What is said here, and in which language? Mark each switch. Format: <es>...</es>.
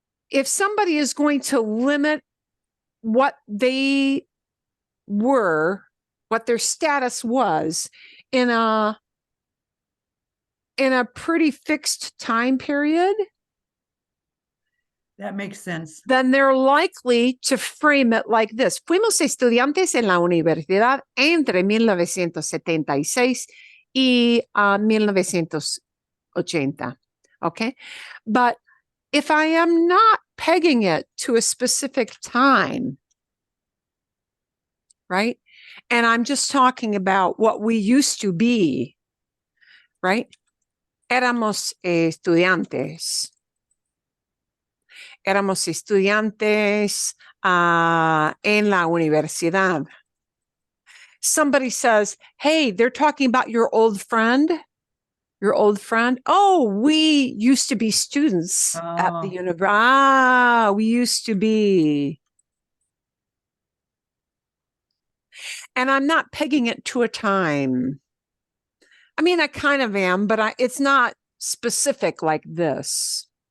<en>If somebody is going to limit what they were, what their status was in a pretty fixed time period, That makes sense. then they're likely to frame it like this.</en> <es>Fuimos estudiantes en la universidad entre 1976 y 1980.</es> <en>Okay? But if I am not pegging it to a specific time, right? And I'm just talking about what we used to be, right?</en> <es>Éramos estudiantes. éramos estudiantes en la universidad.</es> <en>Somebody says, hey, they're talking about your old friend. Your old friend. Oh, we used to be students at the Oh. university. We used to be. And I'm not pegging it to a time. I mean, I kind of am, but it's not specific like this.</en>